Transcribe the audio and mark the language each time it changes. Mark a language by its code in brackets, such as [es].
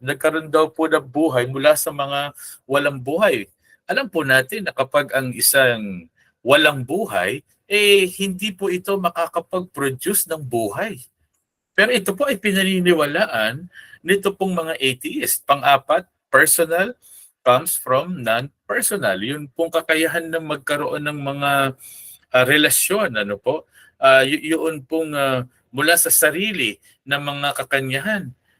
[tl] Nagkaroon daw po na buhay mula sa mga walang buhay. Alam po natin na kapag ang isang walang buhay, hindi po ito makakapag-produce ng buhay. Pero ito po ay pinaniniwalaan nito pong mga atheist. Pang-apat, [en] personal comes from non-personal. [tl] Yun pong kakayahan na magkaroon ng mga relasyon, yun pong mula sa sarili ng mga kakanyahan.